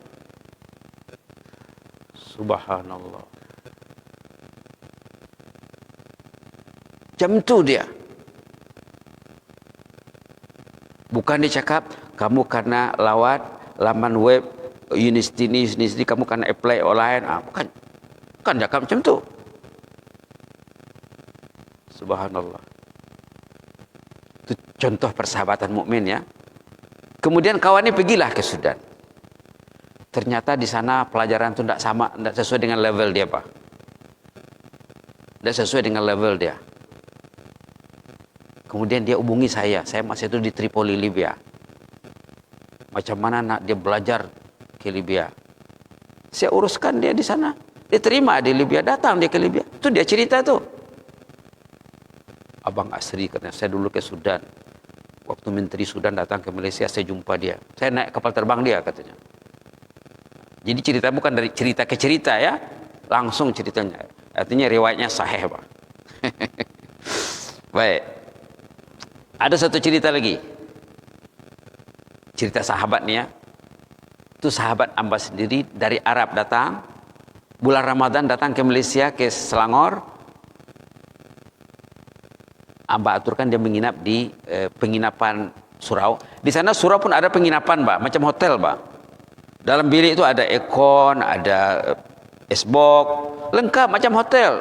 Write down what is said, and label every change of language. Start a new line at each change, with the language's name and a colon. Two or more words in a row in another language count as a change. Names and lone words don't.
Malay: Subhanallah. Jam itu dia. Bukan dia cakap, kamu karena lawat laman web university kamu karena
English: apply online.
Malay: Bukan. Bukan cakap macam tu. Subhanallah. Itu contoh persahabatan mukmin ya. Kemudian kawannya pergilah ke Sudan. Ternyata di sana pelajaran itu tidak sama, tidak sesuai dengan level dia, Pak. Tidak sesuai dengan level dia. Kemudian dia hubungi saya masih itu di Tripoli, Libya. Macam mana nak dia belajar ke Libya? Saya uruskan dia di sana. Dia terima di Libya, datang dia ke Libya. Itu dia cerita tuh. Abang Asri katanya, saya dulu ke Sudan. Waktu menteri Sudan datang ke Malaysia, saya jumpa dia. Saya naik kapal terbang dia katanya. Jadi cerita bukan dari cerita ke cerita ya, langsung ceritanya. Artinya riwayatnya sahih, Pak. Baik. Ada satu cerita lagi. Cerita sahabat nih ya. Itu sahabat Amba sendiri dari Arab datang. Bulan Ramadan datang ke Malaysia, ke Selangor. Amba aturkan dia menginap di penginapan surau. Di sana surau pun ada penginapan, Pak, macam hotel, Pak. Dalam bilik itu ada aircon, ada esbok, lengkap macam hotel.